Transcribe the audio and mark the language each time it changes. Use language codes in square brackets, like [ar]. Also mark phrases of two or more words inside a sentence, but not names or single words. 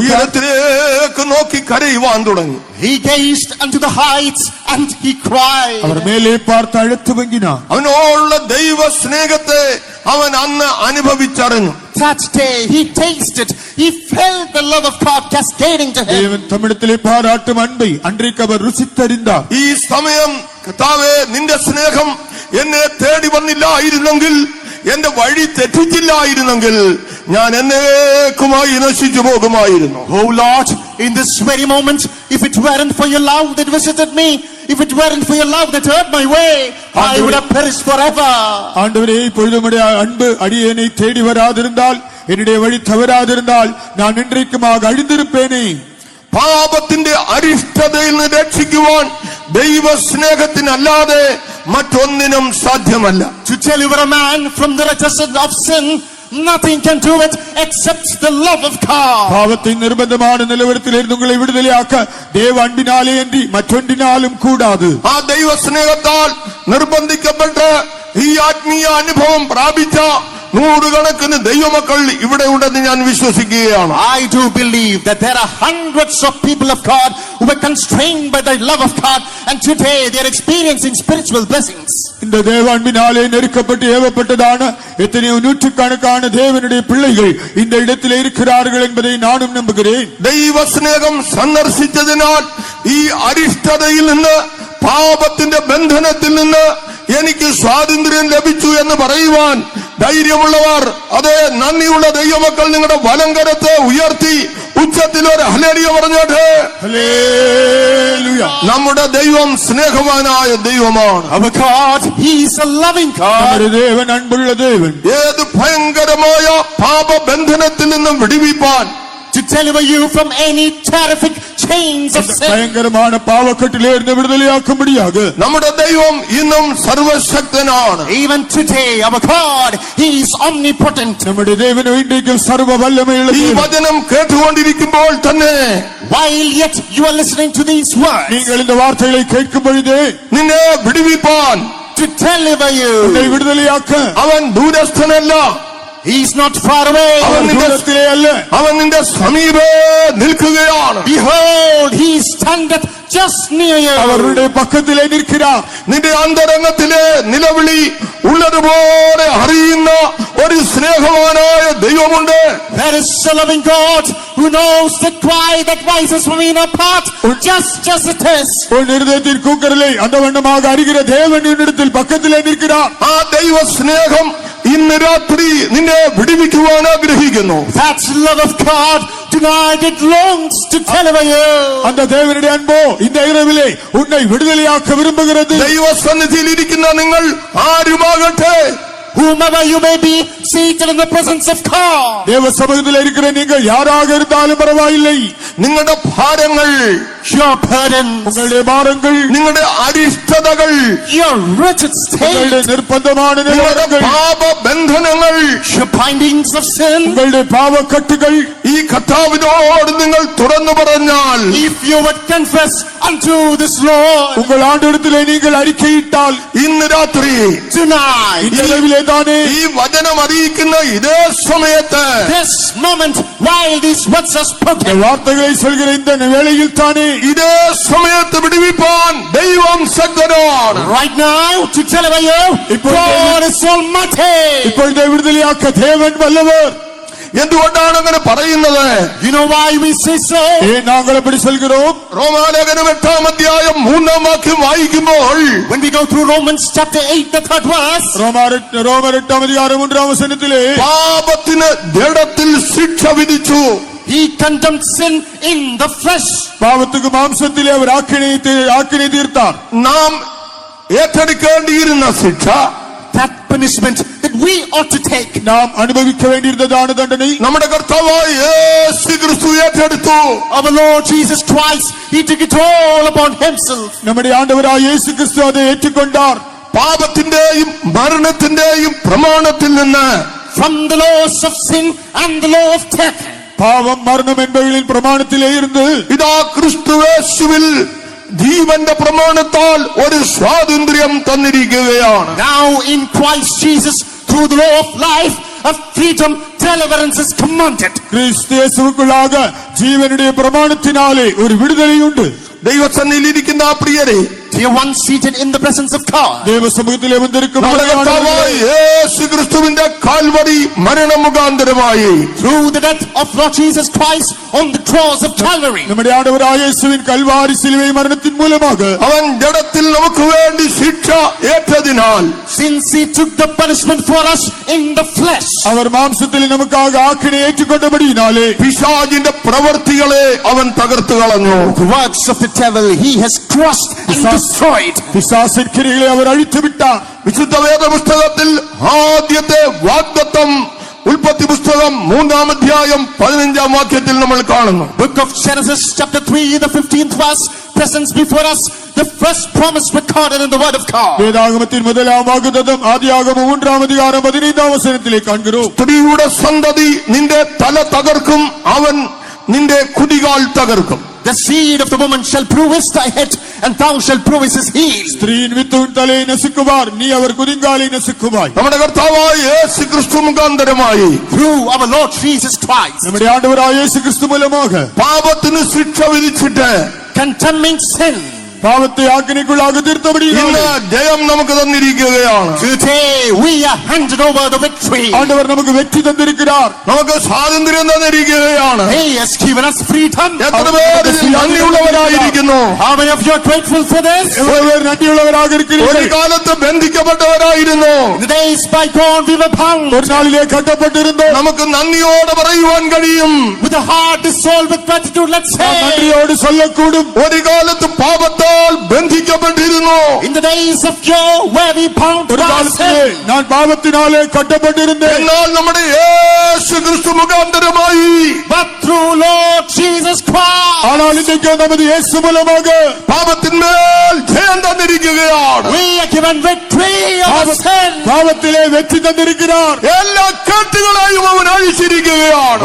[ml] ഉയരത്തിലേക്ക് നോക്കി കരയുവാൻ തുടങ്ങി. [en] He gazed unto the heights and he cried. [ta] அவர் மேலே பார்த்து அழுத்து வங்கினார். [ml] അവനോടുള്ള ദൈവ സ്നേഹത്തെ അവൻ അന്ന് അനുഭവിച്ചറിഞ്ഞു. [en] That day he tasted, he felt the love of God cascading to him. [ta] தேவன் தம்மிடத்திலே பாராட்டும் அன்பை அன்றைக்கு அவர் ருசித்தறிந்தார். [ml] ഈ സമയം കർത്താവേ, നിന്റെ സ്നേഹം എന്നെ തേടി വന്നില്ലായിരുന്നെങ്കിൽ, എന്റെ വഴി തെറ്റിച്ചില്ലായിരുന്നെങ്കിൽ ഞാൻ എന്നേക്കുമായി നശിച്ചു പോകുമായിരുന്നു. [en] Oh Lord, in this very moment, if it weren't for your love that visited me, if it weren't for your love that heard my way, I would have perished forever. [ta] ஆண்டவரே, இப்பொழுது உம்முடைய அன்பு அடியேனை தேடி வராதிருந்தால், என்னுடைய வழி தவறாதிருந்தால் நான் இன்றைக்குமாக அழிந்திருப்பேனே. [ml] പാപത്തിന്റെ അരിഷ്ടതയിൽ നിന്ന് രക്ഷിക്കുവാൻ ദൈവസ്നേഹത്തിനല്ലാതെ മറ്റൊന്നിനും സാധ്യമല്ല. [en] To deliver a man from the recession of sin, nothing can do it except the love of God. [ta] பாவத்தின் நிர்பந்தமான நிலவரத்திலிருந்து உங்களை விடுதலையாக்க தேவ அன்பினாலே அன்றி மற்றொன்றினாலும் கூடாது. [ml] ആ ദൈവസ്നേഹത്താൽ നിർബന്ധിക്കപ്പെട്ട് ഈ ആത്മീയ അനുഭവം പ്രാപിച്ച നൂറുകണക്കിന് ദൈവമക്കൾ ഇവിടെ ഉണ്ടെന്ന് ഞാൻ വിശ്വസിക്കുകയാണ്. [en] I do believe that there are hundreds of people of God who were constrained by the love of God, and today they are experiencing spiritual blessings. [ta] இந்த தேவ அன்பினாலே நெருக்கப்பட்டு ஏவப்பட்டதான எத்தனையோ நூற்றுக்கணக்கான தேவனுடைய பிள்ளைகள் இந்த இடத்தில் இருக்கிறார்கள் என்பதை நானும் நம்புகிறேன். [ml] ദൈവസ്നേഹം സന്ദർശിച്ചതിനാൽ ഈ അരിഷ്ടതയിൽ നിന്ന്, പാപത്തിന്റെ ബന്ധനത്തിൽ നിന്ന് എനിക്ക് സ്വാതന്ത്ര്യം ലഭിച്ചു എന്ന് പറയുവാൻ ധൈര്യമുള്ളവർ, അതേ നന്ദിയുള്ള ദൈവമക്കൾ, നിങ്ങളുടെ വലങ്കരത്തെ ഉയർത്തി ഉച്ചത്തിൽ ഒരു ഹല്ലേലൂയ പറഞ്ഞോട്ടെ. ഹല്ലേലൂയ. നമ്മുടെ ദൈവം സ്നേഹവാനായ ദൈവമാണ്. [en] Our God, He is a loving God. [ta] நம்முடைய தேவன் அன்புள்ள தேவன். [ml] ഏത് ഭയങ്കരമായ പാപബന്ധനത്തിൽ നിന്നും വിടുവിപ്പാൻ, [en] To deliver you from any terrific chains of sin. [ta] பயங்கரமான பாவக்கட்டிலிருந்து விடுதலையாக்கும்படியாக [ml] നമ്മുടെ ദൈവം ഇന്നും സർവശക്തനാണ്. [en] Even today, our God, He is omnipotent. [ta] நம்முடைய தேவன் இன்றைக்கும் சர்வ வல்லமையுள்ள ഈ ദേവൻ. [ml] വചനം കേട്ടുകൊണ്ടിരിക്കുമ്പോൾ തന്നെ [en] While yet you are listening to these words, [ta] நீங்கள் இந்த வார்த்தைகளை கேட்கும் பொழுது [ml] നിന്നെ വിടുവിപ്പാൻ, [en] to deliver [ta] உன்னை [en] you, [ta] விடுதலையாக்க [ml] അവൻ ദൂരസ്ഥനല്ല, [en] He is not far away. [ta] அவன் தூரத்திலே அல்ல, [ml] അവൻ നിന്റെ സമീപേ നിൽക്കുകയാണ്. [en] Behold, He standeth just near you. [ta] அவருடைய பக்கத்திலே நிற்கிறார். [ml] നിന്റെ അന്തരംഗത്തിലെ നിലവിളി ഉള്ളതുപോലെ അറിയുന്ന ഒരു സ്നേഹവാനായ ദൈവമുണ്ട്. [en] There is a loving God who knows the cry that rises from in our heart, just as it is. [ta] உன் இருதயத்தின் கூக்குரலை அந்த வண்ணமாக அறிகிற தேவன் என்னிடத்தில் பக்கத்திலே நிற்கிறார். [ml] ആ ദൈവ സ്നേഹം ഇന്ന് രാത്രി നിന്നെ വിടുവിക്കുവാൻ ആഗ്രഹിക്കുന്നു. [en] That love of God tonight it longs to deliver you. [ta] அந்த தேவனுடைய அன்போ இந்த இரவிலே உன்னை விடுதலையாக்க விரும்புகிறது. [ml] ദൈവസന്നിധിയിൽ ഇരിക്കുന്ന നിങ്ങൾ ആരുമാകട്ടെ, [en] Whomever you may be seated in the presence of God, [ta] தேவ சமூகத்தில் இருக்கிற நீங்கள் யாராக இருந்தாலும் பரவாயில்லை. [ml] നിങ്ങളുടെ ഭാരങ്ങൾ, [en] your burdens, [ta] உங்களுடைய பாரங்கள், [ml] നിങ്ങളുടെ അരിഷ്ടതകൾ, [en] your wretched [ta] உங்களுடைய [en] state, [ta] நிர்பந்தமான [ml] നിങ്ങളുടെ [ta] நிலவரங்கள், [ml] പാപബന്ധനങ്ങൾ, [en] your bindings of sin, [ta] உங்களுடைய பாவக்கட்டுகள், [ml] ഈ കർത്താവിനോട് നിങ്ങൾ തുറന്നു പറഞ്ഞാൽ, [en] if you would confess unto this Lord [ta] உங்கள் ஆண்டவரிடத்திலே நீங்கள் அறிக்கையிட்டால், [ml] ഇന്ന് രാത്രി [en] tonight, [ta] இந்த இரவிலே தானே [ml] ഈ വചനം അറിയിക്കുന്ന ഇതേ സമയത്ത് [en] this moment, while these words are [ta] இந்த [en] spoken, [ta] வார்த்தைகளை சொல்கிற இந்த வேளையில் தானே [ml] ഇതേ സമയത്ത് വിടുവിപ്പാൻ ദൈവം ശക്തനാണ്. [en] right now, to deliver you, God is almighty. [ta] இப்பொழுது விடுதலையாக்க தேவன் வல்லவர். [ml] എന്തുകൊണ്ടാണ് അങ്ങനെ പറയുന്നത്? [en] You know why we say so? [ta] ஏன் நாங்கள் அப்படி சொல்கிறோம்? [ml] റോമാലേഖനം 8-ാം അധ്യായം 3-ാം വാക്യം വായിക്കുമ്പോൾ, [en] When we go through Romans chapter 8, the 3rd verse, [ta] ரோமர் 8-ாம் அதிகாரம் 3-ாம் வசனத்திலே, [ml] പാപത്തിന് ജഡത്തിൽ ശിക്ഷ വിധിച്ചു. [en] he condemned sin in the flesh. [ta] பாவத்துக்கு மாம்சத்திலே அவர் ஆக்கினை தீர்த்தார். [ml] നാം ഏറ്റെടുക്കേണ്ടിയിരുന്ന ശിക്ഷ, [en] That punishment that we ought to take, [ta] நாம் அனுபவிக்க வேண்டியிருந்ததான தண்டனை [ml] നമ്മുടെ കർത്താവായ യേശു ക്രിസ്തു ഏറ്റെടുത്തു. [en] our Lord Jesus Christ, he took it all upon himself. [ta] நம்முடைய ஆண்டவராய் இயேசு கிறிஸ்து அதை ஏற்றுக்கொண்டார். [ml] പാപത്തിന്റെയും മരണത്തിന്റെയും പ്രമാണത്തിൽ നിന്ന്, [en] From the laws of sin and the law of death, [ta] பாவம் மரணம் என்பவைகளின் பிரமாணத்திலே இருந்து [ml] ഇതാ ക്രിസ്തുയേശുവിൽ ജീവന്റെ പ്രമാണത്താൽ ഒരു സ്വാതന്ത്ര്യം തന്നിരിക്കുകയാണ്. [en] now in Christ Jesus, through the law of life, of freedom, deliverance is commanded. [ta] கிறிஸ்து இயேசுவுக்குள்ளாக ஜீவனுடைய பிரமாணத்தினாலே ஒரு விடுதலை உண்டு. [ml] ദൈവസന്നിധിയിൽ ഇരിക്കുന്ന ആ പ്രിയരെ, [en] Dear one seated in the presence of God, [ta] தேவ சமூகத்திலே வந்திருக்கும் [ml] നമ്മുടെ കർത്താവായ യേശു ക്രിസ്തുവിന്റെ കാൽവരി മരണം മുഖാന്തരമായി [en] through the death of Lord Jesus Christ on the cross of Calvary, [ta] நம்முடைய ஆண்டவராய் இயேசுவின் கல்வாரி சிலுவை மரணத்தின் மூலமாக [ml] അവൻ ജഡത്തിൽ നമുക്ക് വേണ്ടി ശിക്ഷ ഏറ്റതിനാൽ, [en] since he took the punishment for us in the flesh, [ta] அவர் மாம்சத்தில் நமக்காக ஆக்கினை ஏற்றுக்கொண்டபடியினாலே [ml] പിശാചിന്റെ പ്രവൃത്തികളെ അവൻ തകർത്തു കളഞ്ഞു. [en] the works of the devil he has crushed and destroyed. [ta] பிசாசின் கிரியைகளை அவர் அழித்து விட்டார். [ml] വിശുദ്ധ വേദപുസ്തകത്തിൽ ആദ്യത്തെ വാഗ്ദത്തം ഉൽപ്പത്തി പുസ്തകം 3-ാം അധ്യായം 15-ാം വാക്യത്തിൽ നമ്മൾ കാണുന്നു. [en] Book of Genesis chapter 3, the 15th verse presents before us the first promise recorded in the word of God. [ta] வேதாகமத்தின் முதலாம் வாக்குத்தத்தம் ஆதியாகமம் 3-ாம் அதிகாரம் 15-ாம் வசனத்திலே காண்கிறோம். [ml] സ്ത്രീയുടെ സന്തതി നിന്റെ തല തകർക്കും, അവൻ നിന്റെ കുതികാൽ തകർക്കും. [en] The seed of the woman shall bruise thy head, and thou shalt bruise his heel. [ta] ஸ்திரீயின் வித்து உன் தலையை நசுக்குவார், நீ அவர் குதிங்காலை நசுக்குவாய். [ml] നമ്മുടെ കർത്താവായ യേശു ക്രിസ്തു മുഖാന്തരമായി [en] Through our Lord Jesus Christ, [ta] நம்முடைய ஆண்டவராய் இயேசு கிறிஸ்து மூலமாக [ml] പാപത്തിന് ശിക്ഷ വിധിച്ചിട്ട് [en] condemning sin, [ta] பாவத்தை ஆக்கினைக்குள்ளாக தீர்த்தபடியினாலே [ml] ഇന്ന് ജയം നമുക്ക് തന്നിരിക്കുകയാണ്. [en] today we are handed over the victory. [ta] ஆண்டவர் நமக்கு வெற்றி தந்திருக்கிறார். [ml] നമുക്ക് സ്വാതന്ത്ര്യം തന്നിരിക്കുകയാണ്. [en] He has given us freedom. [ml] എത്ര പേർ ഇതിൽ നന്ദിയുള്ളവരായിരിക്കുന്നു? [en] How many of you are grateful for this? [ta] எவ்வளவு பேர் நன்றியுள்ளவராக [ml] ഒരു [ta] இருக்கிறீர்கள்? [ml] കാലത്ത് ബന്ധിക്കപ്പെട്ടവരായിരുന്നു, [en] In the days by God we were bound. [ta] ஒரு நாளிலே கட்டப்பட்டிருந்தோம். [ml] നമുക്ക് നന്ദിയോടെ പറയുവാൻ കഴിയും. [en] With a heart dissolved with gratitude, let's [ta] நாம் [en] say, [ta] நன்றியோடு சொல்லக்கூடும். [ml] ഒരു കാലത്ത് പാപത്താൽ ബന്ധിക്കപ്പെട്ടിരുന്നു. [en] in the days of yore where we bound [ta] ஒரு [en] by [ta] காலத்திலே [en] sin, [ta] நான் பாவத்தினாலே கட்டப்பட்டிருந்தேன். [ml] എന്നാൽ നമ്മുടെ യേശു ക്രിസ്തു മുഖാന്തരമായി [en] but through Lord Jesus Christ, [ta] ஆனால் இன்றைக்கு நமது இயேசு மூலமாக [ml] പാപത്തിന്മേൽ ജയം തന്നിരിക്കുകയാണ്. [en] we are given victory over sin. [ta] பாவத்திலே வெற்றி தந்திருக்கிறார். [ml] എല്ലാ കെട്ടുകളെയും അവൻ അഴിച്ചിരിക്കുകയാണ്.